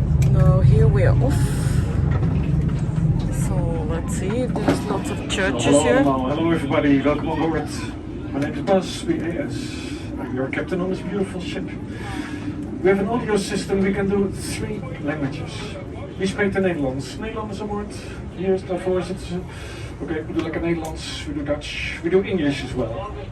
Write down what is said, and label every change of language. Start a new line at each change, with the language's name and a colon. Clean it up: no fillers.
English: Now here we are off. So let's see, there's lots of churches here. Hello everybody, welcome on board. My name is Bas, I'm your captain on this beautiful ship. We have an audio system, we can do 3 languages.
Dutch: Wie spreekt er Nederlands? Nederlanders aan boord. Hier is daarvoor zitten ze. Oké, we doen lekker Nederlands, we doen Dutch, we doen
English: English as well.